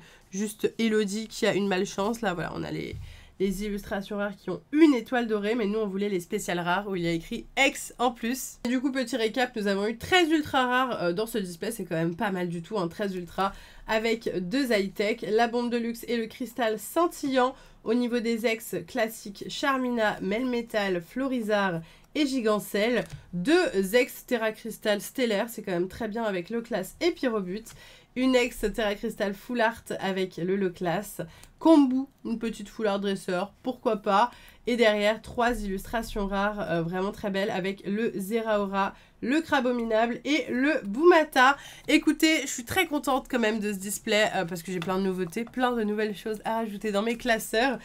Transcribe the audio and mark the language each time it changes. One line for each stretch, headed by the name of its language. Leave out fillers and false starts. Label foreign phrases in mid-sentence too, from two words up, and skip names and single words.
French: Juste Elodie qui a une malchance. Là, voilà, on a les illustrations rares qui ont une étoile dorée, mais nous, on voulait les spéciales rares où il y a écrit X en plus. Et du coup, petit récap, nous avons eu 13 ultra rares dans ce display. C'est quand même pas mal du tout, hein, 13 ultra avec 2 high-tech, la bombe de luxe et le cristal scintillant. Au niveau des ex classiques, Charmina, Melmetal, Florizard et Gigancel. 2 ex Terra Crystal stellaire, c'est quand même très bien avec le class et Pyrobut. Une ex Terra Crystal full art avec le low class. Kombu, une petite full art dresseur, pourquoi pas. Et derrière, 3 illustrations rares vraiment très belles avec le Zeraora, le Crabominable et le Boumata. Écoutez, je suis très contente quand même de ce display parce que j'ai plein de nouveautés, plein de nouvelles choses à rajouter dans mes classeurs.